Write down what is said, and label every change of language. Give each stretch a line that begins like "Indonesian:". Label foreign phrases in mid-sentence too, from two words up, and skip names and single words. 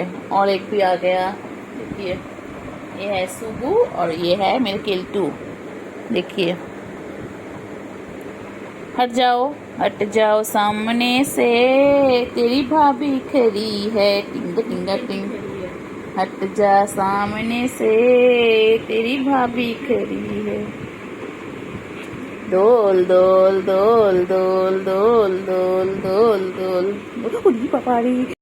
Hindi: और एक भी आ गया, देखिए ये है सुगु और ये है मेरे केल्टू, देखिए हट जाओ सामने से, तेरी भाभी खड़ी है, टिंग टिंग टिंग, हट जा सामने से, तेरी भाभी खड़ी है, दोल दोल दोल दोल दोल दोल दोल दोल दोल, पापा रे।